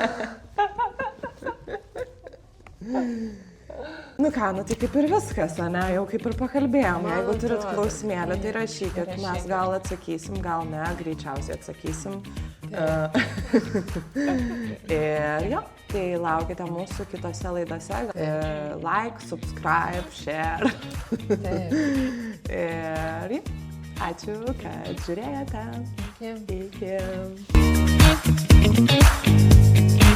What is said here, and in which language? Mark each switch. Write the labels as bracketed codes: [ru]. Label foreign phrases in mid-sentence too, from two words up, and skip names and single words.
[lt] Tai kaip ir viskas, ne? Jau kaip ir pakalbėjom. Jeigu turit klausimėlį, tai rašykit. Mes gal atsakysim, gal ne, greičiausiai atsakysim. Ir jo, tai laukite mūsų kitose laidose. [en] Like, subscribe, share. [lt] Ir ačiū, kad žiūrėjote. Iki.